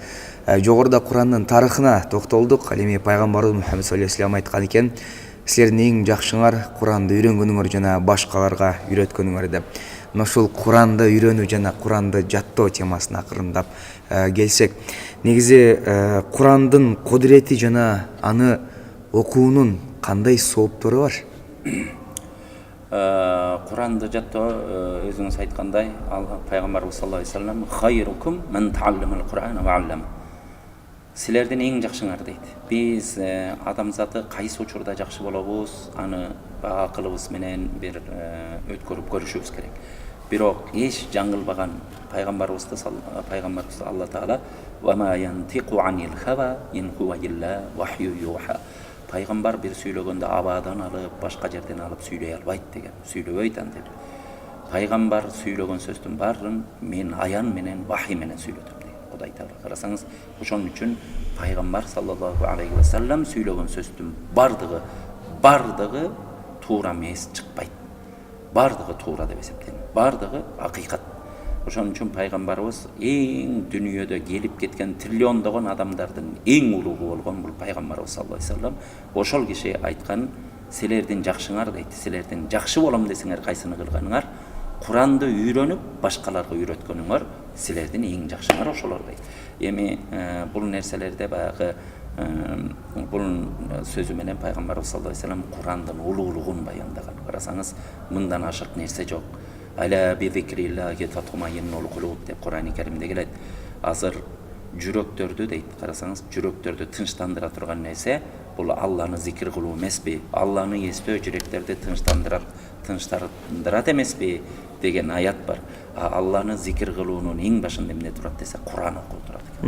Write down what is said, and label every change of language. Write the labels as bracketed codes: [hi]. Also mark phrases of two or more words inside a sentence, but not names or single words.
[ky] Жогоруда Курандын тарыхына токтолдук. Ал эми пайгамбарыбыз Мухаммед [ar] صلى الله عليه وسلم [ky] айткан экен, силердин эң жакшыңар Куранды үйрөнгөнүңөр жана башкаларга үйрөткөнүңөр деп. Мына ушул Куранды үйрөнүү жана Куранды жаттоо темасына акырындап келсек, негизи Курандын кудурети жана аны окуунун кандай сооптору бар? Куранды жаттоо өзүңүз айткандай, пайгамбарыбыз [ar] صلى الله عليه وسلم خيركم من تعلم القرآن وعلم. [ky] Силердин эң жакшыңар дейт. Биз адамзаты кайсы учурда жакшы болобуз, аны акылыбыз менен бир өткөрүп көрүшүбүз керек. Бирок эч жаңылбаган пайгамбарыбызды Алла Таала [ar] وما ينطق عن الهوى إن هو إلا وحي يوحى. [ky] Пайгамбар бир сүйлөгөндө абадан алып, башка жерден алып сүйлөй албайт деген, сүйлөбөйт антип. Пайгамбар сүйлөгөн сөздүн баарын мен аян менен, вахий менен сүйлөдүм деген Кудай Таала. Карасаңыз, ошон үчүн пайгамбар [ar] صلى الله عليه وسلم [ky] сүйлөгөн сөздүн бардыгы туура эмес чыкпайт. Бардыгы туура деп эсептелет. Бардыгы акыйкат. Ошон үчүн пайгамбарыбыз эң дүнүйөдө келип кеткен триллиондогон адамдардын эң улугу болгон бул пайгамбарыбыз [ar] صلى الله عليه وسلم. [ky] Ошол киши айткан, силердин жакшыңар дейт, силердин жакшы болом десеңер кайсыны кылганыңар, Куранды үйрөнүп башкаларга үйрөткөнүңөр, силердин эң жакшыңар ошолор дейт. Эми бул нерселерде баягы бул сөзү менен пайгамбарыбыз [ar] صلى الله عليه وسلم [ky] Курандын улуулугун баяндаган. Карасаңыз, мындан ашык нерсе жок. [ar] ألا بذكر الله تطمئن القلوب [ky] деп Куран-ы Керимде келет. Азыр жүрөктөрдү дейт. Карасаңыз, жүрөктөрдү тынчтандыра турган нерсе бул Алланы зикир кылуу эмеспи? Алланы эстөө жүрөктөрдү тынчтандырат эмеспи деген аят бар. Алланы зикир кылуунун эң башында эмне турат десе, Куран окуу турат экен.